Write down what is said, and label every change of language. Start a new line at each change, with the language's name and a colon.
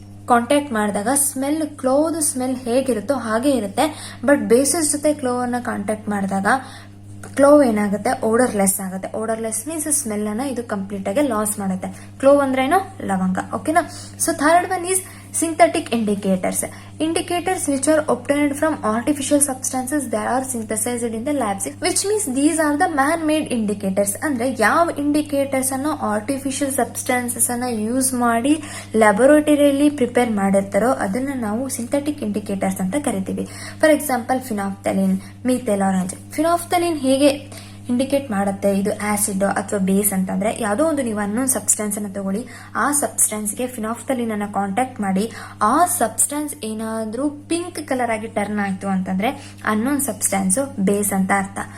Kannada: Contact ಮಾಡಿದಾಗ smell clove smell ಹೇಗಿರುತ್ತೋ ಹಾಗೆ ಇರುತ್ತೆ. ಬಟ್ ಬೇಸಸ್ ಜೊತೆ ಕ್ಲೋವ್ ಅನ್ನ ಕಾಂಟ್ಯಾಕ್ಟ್ ಮಾಡಿದಾಗ ಕ್ಲೋವ್ ಏನಾಗುತ್ತೆ, ಓಡರ್ಲೆಸ್ ಆಗುತ್ತೆ. ಓಡರ್ಲೆಸ್ ಮೀನ್ಸ್ ಸ್ಮೆಲ್ ಅನ್ನ ಇದು ಕಂಪ್ಲೀಟ್ ಆಗಿ ಲಾಸ್ ಮಾಡುತ್ತೆ. ಕ್ಲೋವ್ ಅಂದ್ರೆ ಏನು, ಲವಂಗ. ಓಕೆನಾ.
English: So third one is synthetic indicators. Indicators which are obtained from artificial substances that are synthesized in the labs, which means these are the man-made indicators.
Kannada: ಅಂದ್ರೆ ಯಾವ ಇಂಡಿಕೇಟರ್ಸ್ ಅನ್ನು ಆರ್ಟಿಫಿಷಿಯಲ್ ಸಬ್ಸ್ಟೆನ್ಸಸ್ ಅನ್ನ use ಮಾಡಿ ಲ್ಯಾಬೊರೇಟರಿಯಲ್ಲಿ prepare ಮಾಡಿರ್ತಾರೋ ಅದನ್ನ ನಾವು synthetic indicators ಅಂತ ಕರಿತೀವಿ. For example ಫಿನಾಫ್ಥಲಿನ್, methyl orange. ಫಿನಾಫ್ಥಲಿನ್ ಹೇಗೆ ಇಂಡಿಕೇಟ್ ಮಾಡುತ್ತೆ ಇದು ಆಸಿಡ್ ಅಥವಾ ಬೇಸ್ ಅಂತಂದ್ರೆ, ಯಾವುದೋ ಒಂದು ನೀವು ಅನ್ನೋನ್ ಸಬ್ಸ್ಟೆನ್ಸ್ ಅನ್ನ ತಗೊಳ್ಳಿ, ಆ ಸಬ್ಸ್ಟೆನ್ಸ್ಗೆ ಫಿನಾಫ್ಥಲಿನ್ ಅನ್ನ ಕಾಂಟ್ಯಾಕ್ಟ್ ಮಾಡಿ ಆ ಸಬ್ಸ್ಟೆನ್ಸ್ ಏನಾದ್ರೂ ಪಿಂಕ್ ಕಲರ್ ಆಗಿ ಟರ್ನ್ ಆಯ್ತು ಅಂತಂದ್ರೆ ಅನ್ನೋನ್ ಸಬ್ಸ್ಟೆನ್ಸ್ ಬೇಸ್ ಅಂತ ಅರ್ಥ.